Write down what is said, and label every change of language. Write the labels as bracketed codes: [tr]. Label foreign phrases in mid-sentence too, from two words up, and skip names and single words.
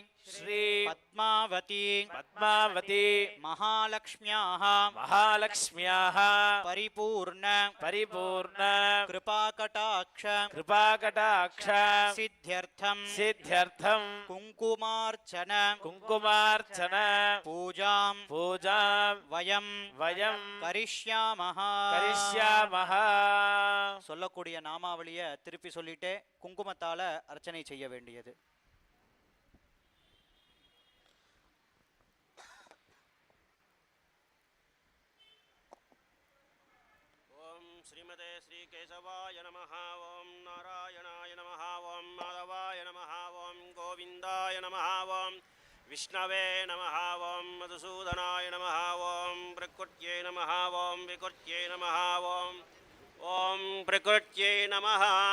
[sa] पद्मावती महालक्ष्म्याः परिपूर्ण कृपाकटाक्ष सिद्ध्यर्थं कुङ्कुमार्चन पूजां वयं करिष्यामः [ta] சொல்லக்கூடிய நாமாவளியை திருப்பி சொல்லிட்டே குங்குமத்தால அர்ச்சனை செய்ய வேண்டியது. [sa] श्रीमते श्रीकेशवाय नमः ओं नारायणाय नमः ओं माधवाय नमः ओं गोविन्दाय नमः ओं विष्णवे नमः ओं मधुसूदनाय नमः ओं प्रकृत्यै नमः ओं विकृत्यै नमः ओं प्रकृत्यै नमः